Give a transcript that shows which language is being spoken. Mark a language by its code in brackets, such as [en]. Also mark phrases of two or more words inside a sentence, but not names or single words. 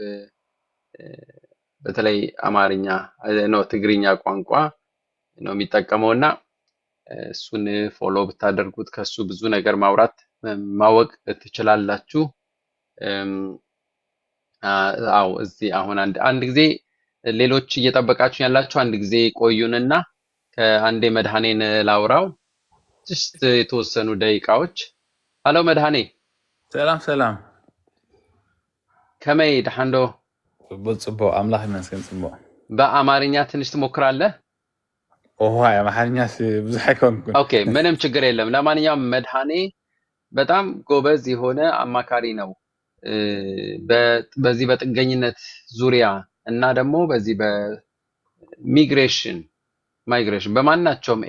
[am] በተለይ አማርኛ ነው ትግርኛ ቋንቋ ነው የሚጠቀመውና እሱን ፎሎ ብታደርጉት ከሱ ብዙ ነገር ማወቅ ትችላላችሁ አው እዚህ አሁን አንድ ጊዜ ሌሎች እየጠበቃችሁ ያላችሁ አንድ ጊዜ ቆዩንና ከአንዴ መድኃኔን ላውራው just የተወሰኑ ደቂቃዎች ሃሎ መድኃኔ ሰላም [ti] ከመይ ድሓንዶ ብፅቡቅ አምላኽ ይመስገን ፅቡቅ [am] በአማርኛ ትንሽ ትሞክራለህ [ti] አማርኛ ብዙሕ አይኮንኩን [am] ኦኬ ምንም ችግር የለም ለማንኛውም መድኃኔ በጣም ጎበዝ የሆነ አማካሪ ነው በዚህ በጥገኝነት ዙሪያ እና ደግሞ በዚህ በሚግሬሽን በማናቸውም